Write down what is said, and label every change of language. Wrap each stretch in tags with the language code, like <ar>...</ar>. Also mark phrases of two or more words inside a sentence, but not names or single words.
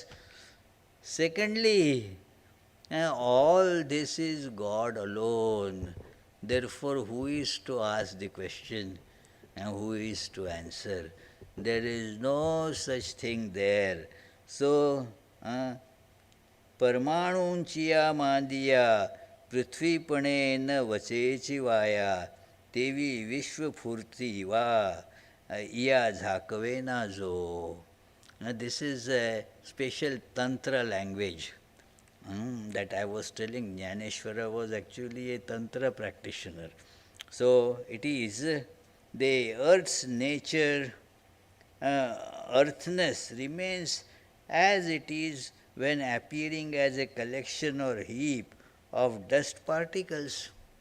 <en>Secondly, all this is God alone. Therefore, who is to ask the question and who is to answer? There is no such thing there. So,</en> <mr>परमाणूंचिया मांदिया पृथ्वीपणे न वचेची वाया तेवी विश्वफूर्ती वा इया झाकवे ना जो.</mr> <en>Now, this is a special Tantra language that I was telling. Jnaneshwara was actually a Tantra practitioner. So, it is the earth's nature, earthness remains as it is when appearing as a collection or heap of dust particles.</en>